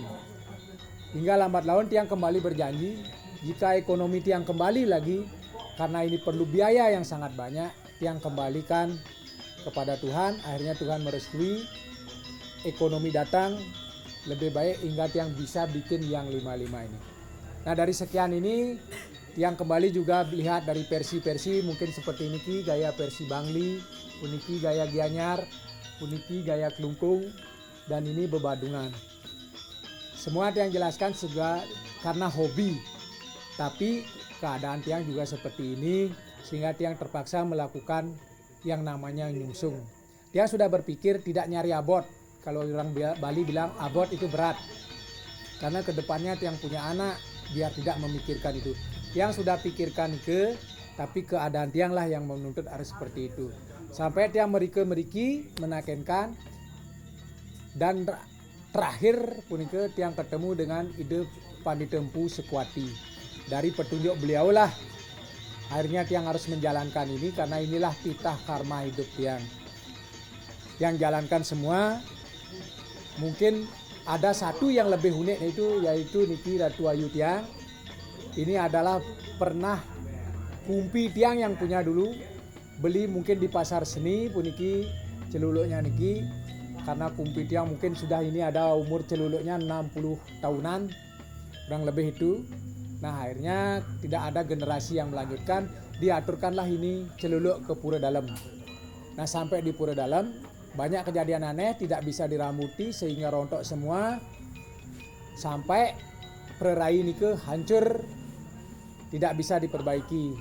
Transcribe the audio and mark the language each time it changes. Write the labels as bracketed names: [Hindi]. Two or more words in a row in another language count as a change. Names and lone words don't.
[Indonesian] Hingga lambat laun tiang kembali berjanji jika ekonomi tiang kembali lagi, karena ini perlu biaya yang sangat banyak, tiang kembalikan kepada Tuhan. Akhirnya Tuhan merestui, ekonomi datang lebih baik hingga tiang bisa bikin yang 5 ini. Nah dari sekian ini tiang kembali juga lihat dari versi-versi, mungkin seperti niki gaya versi Bangli, puniki gaya Gianyar, puniki gaya Klungkung, dan ini bebadungan. Semua tiang jelaskan juga karena hobi, tapi keadaan tiang juga seperti ini sehingga tiang terpaksa melakukan yang namanya nyungsung. Tiang sudah berpikir tidak nyari abot. Kalau orang Bali bilang abot itu berat, karena kedepannya tiang punya anak, biar tidak memikirkan itu. Tiang sudah pikirkan tapi keadaan tiang lah yang menuntut harus seperti itu. [Balinese] Sampai tiang meriki menakenkan, [Indonesian] dan terakhir punika tiang ketemu dengan ide Panditempu Sekwati. Dari petunjuk beliau lah akhirnya tiang harus menjalankan ini, karena inilah titah karma hidup tiang. Yang jalankan semua. Mungkin ada satu yang lebih unik yaitu niki Ratu Ayu tiang. Ini adalah pernah kumpi tiang yang punya dulu beli mungkin di pasar seni puniki celuluknya niki, karena kumpi tiang mungkin sudah ini ada umur celuluknya 60 tahunan kurang lebih itu. Nah akhirnya tidak ada generasi yang melanjutkan, diaturkanlah ini celuluk ke Pura Dalam. Nah sampai di Pura Dalam banyak kejadian aneh, tidak bisa dirambuti sehingga rontok semua, sampai [Balinese] perai nike [Indonesian] hancur, tidak bisa diperbaiki.